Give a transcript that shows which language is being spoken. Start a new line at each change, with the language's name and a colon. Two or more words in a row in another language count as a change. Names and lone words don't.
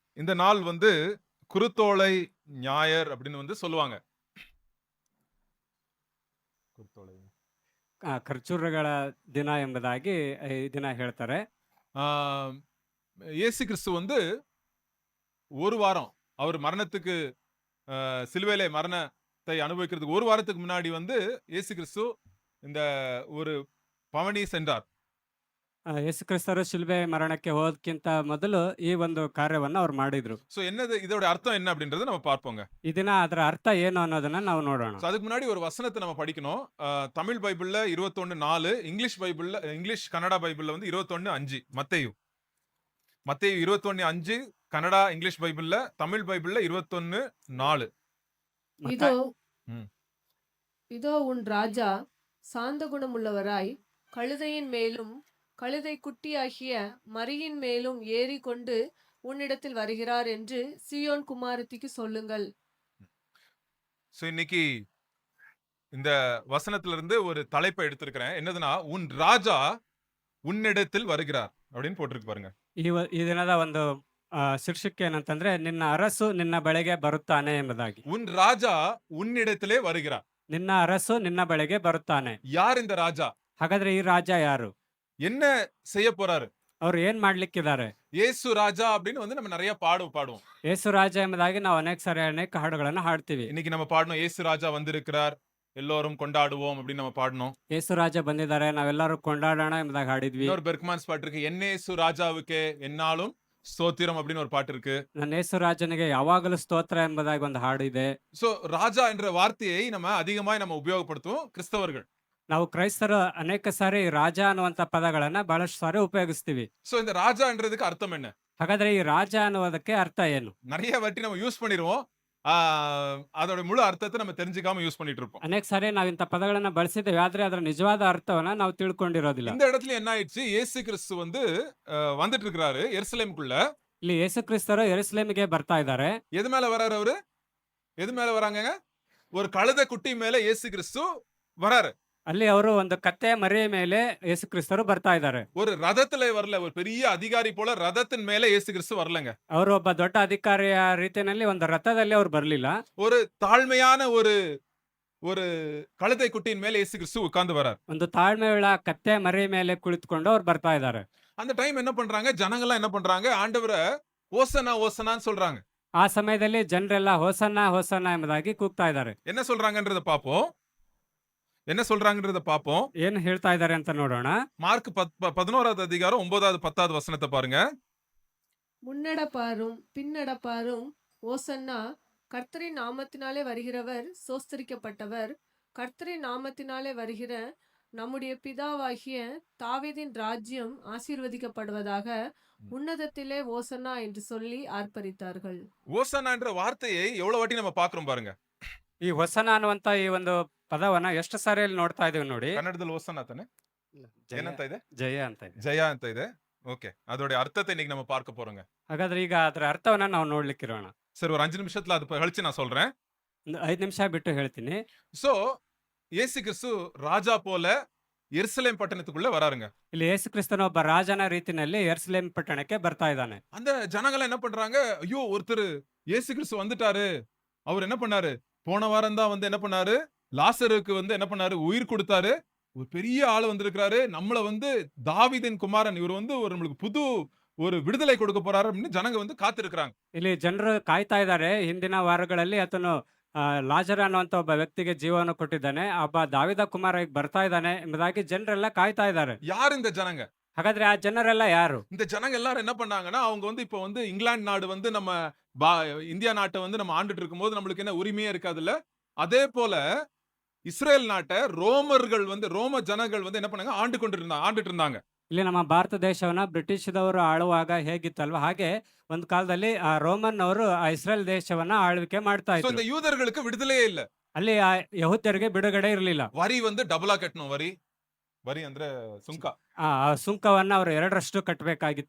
Tamil: இந்த நாள் வந்து குருத்தோலை ஞாயர் அப்படின்னு வந்து சொல்லுவாங்க.
Kannada: ಕುರ್ತೋಳೆ. ಖರ್ಜೂರಗಳ ದಿನ ಎಂಬುದಾಗಿ ಈ ದಿನ ಹೇಳ್ತಾರೆ.
Tamil: ஆ, இயேசு கிறிஸ்து வந்து ஒரு வாரம் அவர் மரணத்துக்கு சிலுவையிலே மரணத்தை அனுபவிக்கிறதுக்கு ஒரு வாரத்துக்கு முன்னாடி வந்து இயேசு கிறிஸ்து இந்த ஒரு பவனி சென்றார்.
Kannada: ಯೇಸು ಕ್ರಿಸ್ತರು ಶಿಲುಬೆ ಮರಣಕ್ಕೆ ಹೋದಕ್ಕಿಂತ ಮೊದಲು ಈ ಒಂದು ಕಾರ್ಯವನ್ನ ಅವ್ರು ಮಾಡಿದ್ರು.
Tamil: சோ என்னது இதோட அர்த்தம் என்ன அப்படின்றத நம்ம பார்ப்போங்க.
Kannada: ಈ ದಿನ ಅದರ ಅರ್ಥ ಏನು ಅನ್ನೋದನ್ನ ನಾವು ನೋಡೋಣ.
Tamil: சோ அதுக்கு முன்னாடி ஒரு வசனத்தை நம்ம படிக்கணும். தமிழ் பைபிள்ல 21:4, இங்கிலீஷ் கன்னடா பைபிள்ல வந்து 21:5. மத்தேயு 21:5 கன்னடா இங்கிலீஷ் பைபிள்ல, தமிழ் பைபிள்ல 21:4.
Kannada: ಮತ್ತ
Tamil: இதோ ம். இதோ உன் ராஜா சாந்த குணமுள்ளவராய் கழுதையின் மேலும் கழுதை குட்டியாகிய மரியின் மேலும் ஏறி கொண்டு உன்னிடத்தில் வருகிறார் என்று சீயோன் குமாரத்திக்கு சொல்லுங்கள். சோ இன்னைக்கு இந்த வசனத்துல இருந்து ஒரு தலைப்பை எடுத்திருக்கிறேன். என்னதுன்னா, உன் ராஜா உன்னிடத்தில் வருகிறார் அப்படின்னு போட்டிருக்கு பாருங்க.
Kannada: ಈ ದಿನದ ಒಂದು ಶೀರ್ಷಿಕೆ ಏನಂತಂದ್ರೆ ನಿನ್ನ ಅರಸು ನಿನ್ನ ಬಳಿಗೆ ಬರುತ್ತಾನೆ ಎಂಬುದಾಗಿ.
Tamil: உன் ராஜா உன்னிடத்திலே வருகிறார்.
Kannada: ನಿನ್ನ ಅರಸು ನಿನ್ನ ಬಳಿಗೆ ಬರುತ್ತಾನೆ.
Tamil: யார் இந்த ராஜா?
Kannada: ಹಾಗಾದ್ರೆ ಈ ರಾಜ ಯಾರು?
Tamil: என்ன செய்ய போறாரு?
Kannada: ಅವ್ರು ಏನ್ ಮಾಡ್ಲಿಕ್ಕಿದ್ದಾರೆ?
Tamil: இயேசு ராஜா அப்படின்னு வந்து நம்ம நிறைய பாடுவோம்.
Kannada: ಯೇಸು ರಾಜ ಎಂಬುದಾಗಿ ನಾವು ಅನೇಕ ಹಾಡುಗಳನ್ನ ಹಾಡ್ತೀವಿ.
Tamil: இன்னைக்கு நம்ம பாடணும், இயேசு ராஜா வந்திருக்கிறார், எல்லோரும் கொண்டாடுவோம் அப்படின்னு நம்ம பாடணும்.
Kannada: ಯೇಸು ರಾಜ ಬಂದಿದ್ದಾರೆ, ನಾವೆಲ್ಲರೂ ಕೊಂಡಾಡೋಣ ಎಂಬುದಾಗಿ ಹಾಡಿದ್ವಿ.
Tamil: இன்னொரு பெர்க்மான்ஸ் பாட்டு இருக்கு, என்னேசு ராஜாவுக்கே என்னாலும் ஸ்தோத்திரம் அப்படின்னு ஒரு பாட்டு இருக்கு.
Kannada: ನನ್ನ ಯೇಸು ರಾಜನಿಗೆ ಯಾವಾಗಲೂ ಸ್ತೋತ್ರ ಎಂಬುದಾಗಿ ಒಂದು ಹಾಡು ಇದೆ.
Tamil: சோ ராஜா என்ற வார்த்தையை நம்ம அதிகமாய் நம்ம உபயோகப்படுத்துவோம் கிறிஸ்தவர்கள்.
Kannada: ನಾವು ಕ್ರೈಸ್ತರು ಅನೇಕ ಸಾರಿ ರಾಜ ಅನ್ನುವಂತ ಪದಗಳನ್ನ ಬಹಳಷ್ಟು ಸಾರಿ ಉಪಯೋಗಿಸ್ತೀವಿ.
Tamil: சோ இந்த ராஜான்றதுக்கு அர்த்தம் என்ன?
Kannada: ಹಾಗಾದ್ರೆ ಈ ರಾಜ ಅನ್ನುವುದಕ್ಕೆ ಅರ್ಥ ಏನು?
Tamil: நிறைய வாட்டி நம்ம யூஸ் பண்ணிடுவோம். அதோட முழு அர்த்தத்தை நம்ம தெரிஞ்சுக்காம யூஸ் பண்ணிட்டு இருப்போம்.
Kannada: ಅನೇಕ ಸಾರಿ ನಾವು ಇಂಥ ಪದಗಳನ್ನ ಬಳಸಿದ್ದೇವೆ, ಆದ್ರೆ ಅದರ ನಿಜವಾದ ಅರ್ಥವನ್ನ ನಾವು ತಿಳ್ಕೊಂಡಿರೋದಿಲ್ಲ.
Tamil: இந்த இடத்துல என்ன ஆயிடுச்சு, இயேசு கிறிஸ்து வந்து வந்துட்டு இருக்கிறாரு எருசலேமுக்குள்ள.
Kannada: ಇಲ್ಲಿ ಯೇಸು ಕ್ರಿಸ್ತರು ಯೆರೂಸಲೇಮಿಗೆ ಬರ್ತಾ ಇದ್ದಾರೆ.
Tamil: எது மேல வராரு அவரு? எது மேல வராங்க? ஒரு கழுதை குட்டி மேல இயேசு கிறிஸ்து வராரு.
Kannada: ಅಲ್ಲಿ ಅವರು ಒಂದು ಕತ್ತೆ ಮರಿಯ ಮೇಲೆ ಯೇಸು ಕ್ರಿಸ್ತರು ಬರ್ತಾ ಇದ್ದಾರೆ.
Tamil: ஒரு ரதத்துல வரல, ஒரு பெரிய அதிகாரி போல ரதத்தின் மேல இயேசு கிறிஸ்து வரலங்க.
Kannada: ಅವರು ಒಬ್ಬ ದೊಡ್ಡ ಅಧಿಕಾರಿಯ ರೀತಿಯಲ್ಲಿ ಒಂದು ರಥದಲ್ಲಿ ಅವರು ಬರಲಿಲ್ಲ.
Tamil: ஒரு தாழ்மையான ஒரு கழுதை குட்டியின் மேல இயேசு கிறிஸ்து உட்கார்ந்து வரார்.
Kannada: ಒಂದು ತಾಳ್ಮೆಯುಳ್ಳ ಕತ್ತೆ ಮರಿಯ ಮೇಲೆ ಕುಳಿತುಕೊಂಡು ಅವ್ರು ಬರ್ತಾ ಇದ್ದಾರೆ.
Tamil: அந்த டைம் என்ன பண்றாங்க, ஜனங்கள்லாம் என்ன பண்றாங்க, ஆண்டவரை ஓசனா ஓசனான்னு சொல்றாங்க.
Kannada: ಆ ಸಮಯದಲ್ಲಿ ಜನರೆಲ್ಲ ಹೋಸನ್ನ ಹೋಸನ್ನ ಎಂಬುದಾಗಿ ಕೂಗ್ತಾ ಇದ್ದಾರೆ.
Tamil: என்ன சொல்றாங்கன்றத பாப்போம்.
Kannada: ಏನು ಹೇಳ್ತಾ ಇದ್ದಾರೆ ಅಂತ ನೋಡೋಣ.
Tamil: மார்க் 11வது அதிகாரம் 9வது 10வது வசனத்தை பாருங்க. முன்னடப்பாரும் பின்னடப்பாரும் ஓசன்னா, கர்த்தரின் நாமத்தினாலே வருகிறவர் சோஸ்தரிக்கப்பட்டவர், கர்த்தரின் நாமத்தினாலே வருகிற நம்முடைய பிதாவாகிய தாவீதின் ராஜ்யம் ஆசீர்வதிக்கப்படுவதாக, உன்னதத்திலே ஓசன்னா என்று சொல்லி ஆர்ப்பரித்தார்கள். ஓசனா என்ற வார்த்தையை எவ்வளவு வாட்டி நம்ம பாக்குறோம் பாருங்க.
Kannada: ಈ ಹೊಸನ ಅನ್ನುವಂತ ಈ ಒಂದು ಪದವನ್ನ ಎಷ್ಟು ಸಾರಿ ಇಲ್ಲಿ ನೋಡ್ತಾ ಇದೀವಿ ನೋಡಿ. ಕನ್ನಡದಲ್ಲಿ ಓಸನಾ ತಾನೆ? ಏನಂತ ಇದೆ? ಜಯ ಅಂತ ಇದೆ. ಜಯ ಅಂತ ಇದೆ. ಓಕೆ,
Tamil: அதோட அர்த்தத்தை இன்னைக்கு நம்ம பார்க்க போறோங்க.
Kannada: ಹಾಗಾದ್ರೆ ಈಗ ಅದರ ಅರ್ಥವನ್ನ ನಾವು ನೋಡ್ಲಿಕ್ಕಿರೋಣ.
Tamil: சரி, ஒரு 5 நிமிஷத்துல அது கழிச்சு நான் சொல்றேன்.
Kannada: ಒಂದು 5 ನಿಮಿಷ ಬಿಟ್ಟು ಹೇಳ್ತೀನಿ.
Tamil: சோ இயேசு கிறிஸ்து ராஜா போல எருசலேம் பட்டணத்துக்குள்ள வராருங்க.
Kannada: ಇಲ್ಲಿ ಯೇಸು ಕ್ರಿಸ್ತನ ಒಬ್ಬ ರಾಜನ ರೀತಿಯಲ್ಲಿ ಯೆರೂಸಲೇಮ್ ಪಟ್ಟಣಕ್ಕೆ ಬರ್ತಾ ಇದ್ದಾನೆ.
Tamil: அந்த ஜனங்கள் என்ன பண்றாங்க, ஐயோ ஒருத்தர் இயேசு கிறிஸ்து வந்துட்டாரு. அவர் என்ன பண்ணாரு, போன வாரம் தான் வந்து என்ன பண்ணாரு, லாசருக்கு வந்து என்ன பண்ணாரு, உயிர் கொடுத்தாரு. ஒரு பெரிய ஆள் வந்திருக்கிறாரு, நம்மள வந்து தாவீதின் குமாரன், இவர் வந்து ஒரு நம்மளுக்கு புது ஒரு விடுதலை கொடுக்க போறாரு அப்படின்னு ஜனங்க வந்து காத்திருக்கிறாங்க.
Kannada: ಇಲ್ಲಿ ಜನರು ಕಾಯ್ತಾ ಇದ್ದಾರೆ. ಹಿಂದಿನ ವಾರಗಳಲ್ಲಿ ಆತನು ಲಾಜರ ಅನ್ನುವಂತ ಒಬ್ಬ ವ್ಯಕ್ತಿಗೆ ಜೀವವನ್ನು ಕೊಟ್ಟಿದ್ದಾನೆ, ಒಬ್ಬ ದಾವಿದ ಕುಮಾರ ಈಗ ಬರ್ತಾ ಇದ್ದಾನೆ ಎಂಬುದಾಗಿ ಜನರೆಲ್ಲ ಕಾಯ್ತಾ ಇದ್ದಾರೆ.
Tamil: யார் இந்த ஜனங்க?
Kannada: ಹಾಗಾದ್ರೆ ಆ ಜನರೆಲ್ಲ ಯಾರು?
Tamil: இந்த ஜனங்க எல்லாரும் என்ன பண்ணாங்கன்னா, அவங்க வந்து இப்ப வந்து இங்கிலாந்து நாடு வந்து நம்ம இந்தியா நாட்டை வந்து நம்ம ஆண்டுட்டு இருக்கும்போது நம்மளுக்கு என்ன உரிமையே இருக்காதுல்ல, அதே போல இஸ்ரேல் நாட்டை ரோமர்கள் வந்து ரோம ஜனங்கள் வந்து என்ன பண்ணாங்க, ஆண்டுட்டு இருந்தாங்க.
Kannada: ಇಲ್ಲಿ ನಮ್ಮ ಭಾರತ ದೇಶವನ್ನ ಬ್ರಿಟಿಷದವರು ಆಳುವಾಗ ಹೇಗಿತ್ತಲ್ವ, ಹಾಗೆ ಒಂದು ಕಾಲದಲ್ಲಿ ಆ ರೋಮನ್ ಅವರು ಆ ಇಸ್ರೇಲ್ ದೇಶವನ್ನ ಆಳ್ವಿಕೆ ಮಾಡ್ತಾ So, ಇದ್ರು.
Tamil: இந்த யூதர்களுக்கு விடுதலையே இல்ல.
Kannada: ಅಲ್ಲಿ ಆ ಯಹೂದ್ಯರಿಗೆ ಬಿಡುಗಡೆ ಇರಲಿಲ್ಲ.
Tamil: வரி வந்து டபுளா கட்டணும். வரி ಅಂದ್ರೆ சுங்க.
Kannada: ಆ ಸುಂಕವನ್ನ ಅವರು 2ರಷ್ಟು ಕಟ್ಟಬೇಕಾಗಿತ್ತು.